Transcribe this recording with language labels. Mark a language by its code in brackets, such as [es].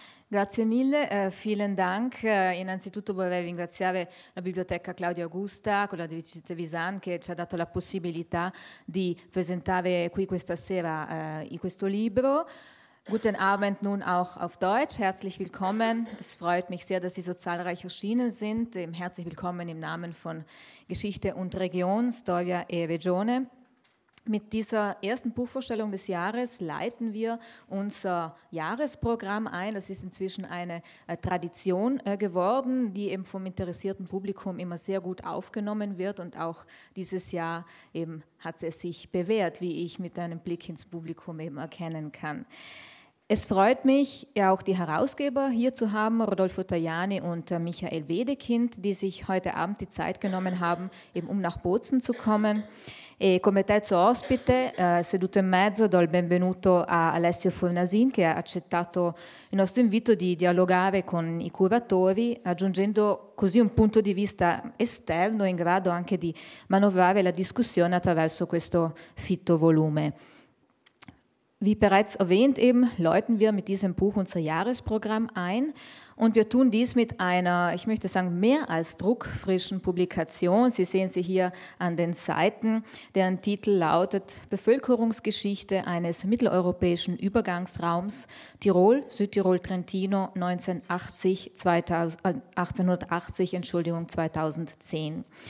[it] Grazie mille, [de] vielen Dank. [it] Innanzitutto vorrei ringraziare la Biblioteca Claudia Augusta con la direttrice Trevisan che ci ha dato la possibilità di presentare qui questa sera questo libro. [de] Guten Abend nun auch auf Deutsch. Herzlich willkommen. Es freut mich sehr, dass Sie so zahlreich erschienen sind. Herzlich willkommen im Namen von Geschichte und Region, Storia e Regione. Mit dieser ersten Buchvorstellung des Jahres leiten wir unser Jahresprogramm ein. Das ist inzwischen eine Tradition geworden, die eben vom interessierten Publikum immer sehr gut aufgenommen wird. Und auch dieses Jahr eben hat es sich bewährt, wie ich mit einem Blick ins Publikum eben erkennen kann. Es freut mich, ja auch die Herausgeber hier zu haben, Rodolfo Tajani und Michael Wedekind, die sich heute Abend die Zeit genommen haben, eben um nach Bozen zu kommen. [it] E come terzo ospite, seduto in mezzo, do il benvenuto a Alessio Fornasin che ha accettato il nostro invito di dialogare con i curatori, aggiungendo così un punto di vista esterno in grado anche di manovrare la discussione attraverso questo fitto volume. [de] Wie bereits erwähnt, eben läuten wir mit diesem Buch unser Jahresprogramm ein und wir tun dies mit einer, ich möchte sagen, mehr als druckfrischen Publikation. Sie sehen sie hier an den Seiten, deren Titel lautet Bevölkerungsgeschichte eines mitteleuropäischen Übergangsraums Tirol, Südtirol, Trentino 1880, 2010.